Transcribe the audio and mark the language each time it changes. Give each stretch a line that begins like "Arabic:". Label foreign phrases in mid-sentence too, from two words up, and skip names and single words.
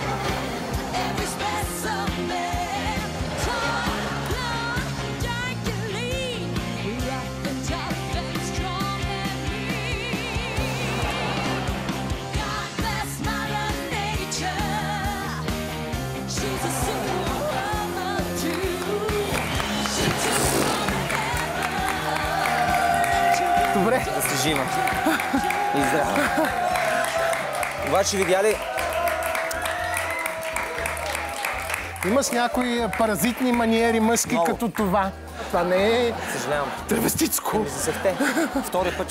English: Every specimen, tall, blonde, dark and lean, rough and tough and strong and mean. God bless Mother Nature. She's a superwoman too. She took from heaven.
Bulgarian: Добре. Да си жива. И здрава. Обаче видя ли? Имаш някои паразитни маниери мъжки Много. като това. Това не е Съжалявам. травестичко. Ми засехте. Втори път